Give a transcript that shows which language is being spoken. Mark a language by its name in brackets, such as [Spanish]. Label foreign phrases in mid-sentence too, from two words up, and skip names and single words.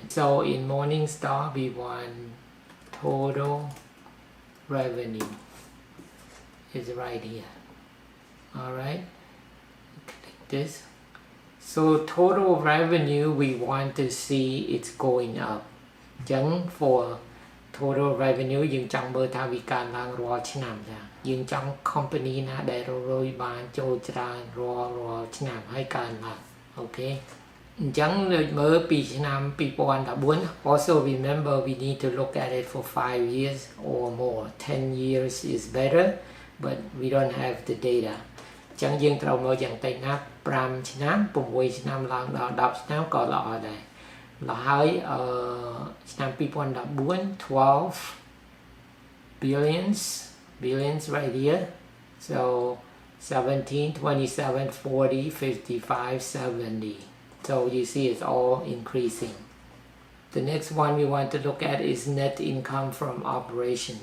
[English] So in Morningstar we want total revenue is right here. All right, click this. So total revenue we want to see it's going up. [Khmer] អញ្ចឹង [English] for total revenue [Khmer] យើងចង់មើលថាវាកើនឡើងរាល់ឆ្នាំចាយើងចង់ company ណាដែលរយបានចូលច្រើនរាល់ឆ្នាំហើយកើនឡើងអូខេអញ្ចឹងលើកមើលពីឆ្នាំ2014 [English] also remember we need to look at it for 5 years or more. 10 years is better but we don't have the data. [Khmer] អញ្ចឹងយើងត្រូវមើលយ៉ាងតិចណា5ឆ្នាំ6ឆ្នាំឡើងដល់10ឆ្នាំក៏ល្អដែរដល់ហើយឆ្នាំ2014 [English] 12 billions right here. So 17 27 40 55 70. So you see it's all increasing. The next one we want to look at is net income from operations.